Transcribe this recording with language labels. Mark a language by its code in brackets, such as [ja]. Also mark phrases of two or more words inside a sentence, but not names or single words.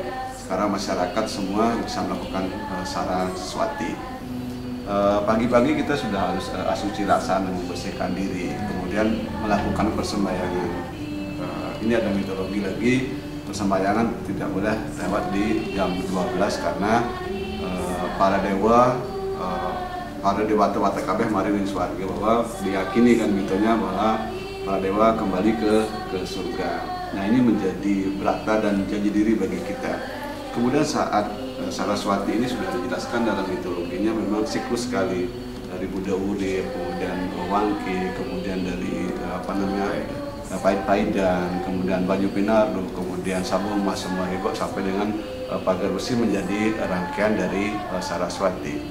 [id] Sekarang masyarakat semua bisa melakukan Saraswati. Pagi-pagi kita sudah harus asuci rasa dan membersihkan diri, kemudian melakukan persembahyangan. Ini ada mitologi lagi, persembahyangan tidak boleh lewat di jam 12 karena para dewa, para dewata [jv] kabeh mari ning swarga, [id] bahwa diyakini kan mitonya bahwa para dewa kembali ke surga. Nah, ini menjadi berata dan janji diri bagi kita. Kemudian saat Saraswati ini sudah dijelaskan dalam mitologinya, memang siklus sekali dari Buddha Urip, kemudian Wangke, kemudian dari Pait-Paidan, kemudian Banyu Pinardo, kemudian Sabu Emas Semarigo sampai dengan Pagar Besi menjadi rangkaian dari Saraswati.